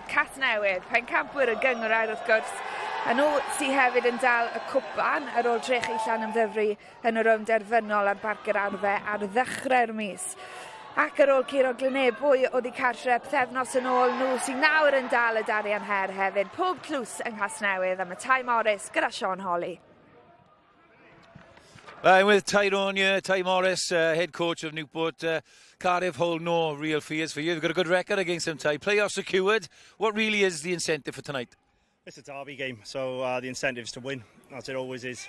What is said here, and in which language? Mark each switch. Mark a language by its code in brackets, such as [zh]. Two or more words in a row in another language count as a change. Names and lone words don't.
[cy] Casnewydd, pencampwyr y gynghrair wrth gwrs, a nhw sy'n hefyd yn dal y cwpan ar ôl trechu Llanymddyfri yn y rownd derfynol ar Barc yr Arfau ar ddechrau'r mis. Ac ar ôl curo Lynebwy oedd I cartre pethefnos yn ôl nhw sy'n nawr yn dal y darian her hefyd. Pob tlws yng Casnewydd am y Tai Morris gyda Sean Hawley. [en] I'm with Tyrone here, Ty Morris, head coach of Newport. Cardiff hold no real fears for you. You've got a good record against them, Ty. Playoffs secured. What really is the incentive for tonight? It's a derby game, so the incentive is to win, as it always is.